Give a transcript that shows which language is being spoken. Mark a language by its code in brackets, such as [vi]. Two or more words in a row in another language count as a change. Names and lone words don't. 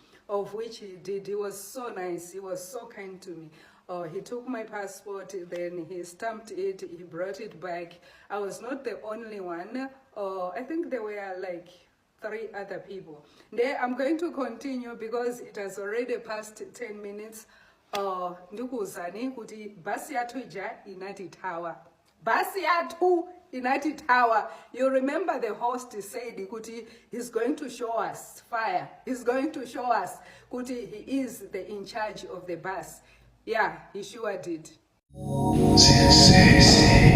[en] Of which he did. He was so nice. He was so kind to me. He took my passport, then he stamped it, he brought it back. I was not the only one. I think there were like 3 other people. There, I'm going to continue because it has already passed 10 minutes. [ny] ndikuwuzani kuti basi yathu ija inatithawa. Basi yathu inatithawa. [en] You remember the host said kuti he's going to show us fire. He's going to show us kuti he is the in charge of the bus. Yeah, he sure did.